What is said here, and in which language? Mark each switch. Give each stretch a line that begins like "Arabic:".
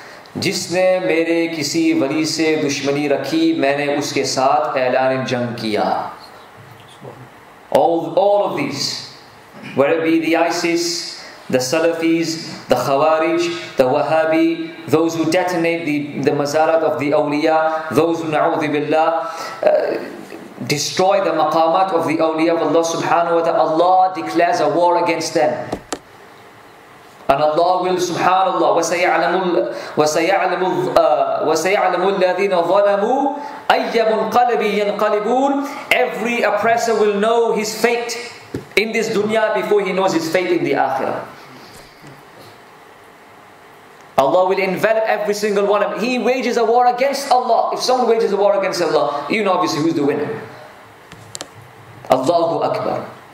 Hindi: जिसने मेरे किसी वली से दुश्मनी रखी, मैंने उसके साथ ऐलान जंग किया.
English: All of these, whether it be the ISIS, the Salafis, the Khawarij, the Wahhabi, those who detonate the mazarat of the awliya, those who na'udhu billah, destroy the maqamat of the awliya of Allah subhanahu wa ta'ala, Allah declares a war against them. And Allah will, subhanallah,
Arabic: وَسَيَعْلَمُ الَّذِينَ ظَلَمُوا أَيَّ مُنْقَلَبٍ يَنْقَلِبُونَ.
English: Every oppressor will know his fate in this dunya before he knows his fate in the akhirah. Allah will envelop every single one of them. He wages a war against Allah. If someone wages a war against Allah, you know obviously who's the winner. Allahu Akbar.